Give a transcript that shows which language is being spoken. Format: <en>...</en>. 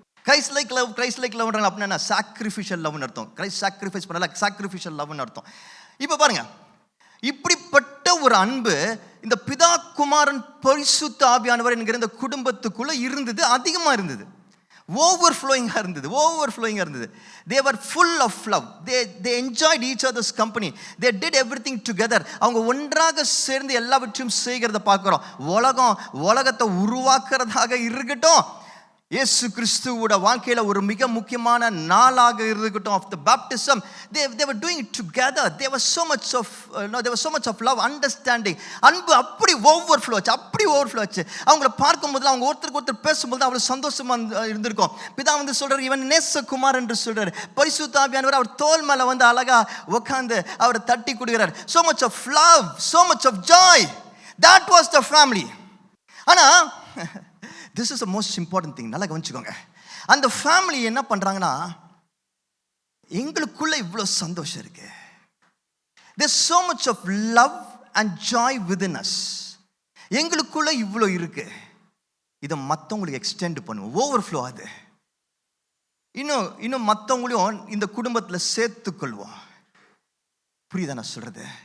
<ta>Christ like love, Christ like love அப்படின்னா sacrificial லவ்னு அர்த்தம். கிரைஸ்ட் சாக்ரிஃபைஸ் பண்ணல, சாக்ரிஃபிஷியல் லவ்னு அர்த்தம். இப்போ பாருங்க, இப்படிப்பட்ட ஒரு அன்பு இந்த பிதா, குமாரன், பரிசுத்த ஆவியானவர் என்கிற இந்த குடும்பத்துக்குள்ள இருந்தது, அதிகமாக இருந்தது, ஓவர்ஃப்ளோயிங்காக இருந்தது.</ta> <en>They were full of love. They enjoyed each other's company. They did everything together.</en> <ta>அவங்க ஒன்றாக சேர்ந்து எல்லாவற்றையும் செய்கிறத பார்க்குறோம். உலகத்தை உருவாக்குறதாக இருக்கட்டும், இயேசு கிறிஸ்துவோட வாழ்க்கையில் ஒரு மிக முக்கியமான நாளாக இருக்கட்டும், of the baptism,</ta> <en>they were doing it together. There was so much of love, understanding.</en> <ta>அன்பு அப்படி ஓவர்ஃப்ளோ ஆச்சு. அவங்கள பார்க்கும்போது, அவங்க ஒருத்தருக்கு ஒருத்தர் பேசும்போது அவ்வளோ சந்தோஷமாக இருந்திருக்கும். பிதா சொல்றாரு, இவன் நேசகுமார் என்று சொல்றாரு. பரிசுத்த ஆவியானவர் அவர் தோல் மேலே அழகா உட்கார்ந்து அவரை தட்டி கொடுக்கிறார்.</ta> <en>so much of love, so much of joy. That was the family. ஆனா this is the most important thing.</en> <ta>நல்லா கவனிச்சுக்கோங்க. அந்த ஃபேமிலி என்ன பண்றாங்கன்னா, எங்களுக்குள்ள இவ்வளோ சந்தோஷம் இருக்கு,</ta> <en>there's so much of love and joy within us,</en> <ta>எங்களுக்குள்ள இவ்வளோ இருக்கு, இதை மற்றவங்களுக்கு எக்ஸ்டெண்ட் பண்ணுவோம், ஓவர்ஃப்ளோ ஆகுது, இன்னும் மற்றவங்களையும் இந்த குடும்பத்தில் சேர்த்துக்கொள்வோம். புரியுதா நான் சொல்றது?</ta>